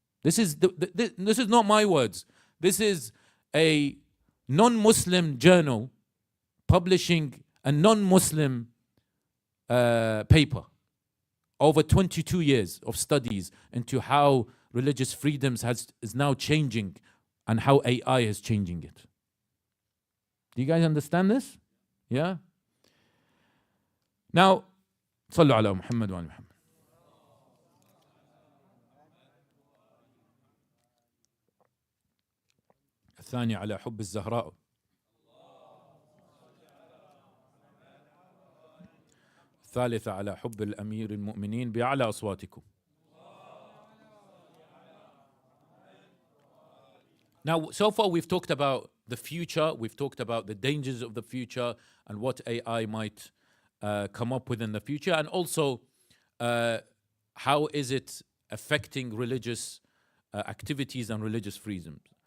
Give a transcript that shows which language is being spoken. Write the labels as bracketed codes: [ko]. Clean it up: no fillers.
[en] This is not my words. This is a non-Muslim journal publishing a non-Muslim paper. Over 22 years of studies into how religious freedoms is now changing and how AI is changing it. Do you guys understand this? Yeah? [ar] Now, صلوا على محمد وعلى محمد. الثاني على حب الزهراء. الثالثة على حب الأمير المؤمنين بأعلى أصواتكم. [en] Now, so far we've talked about the future, we've talked about the dangers of the future and what AI might come up with in the future, and also how is it affecting religious activities and religious freedoms.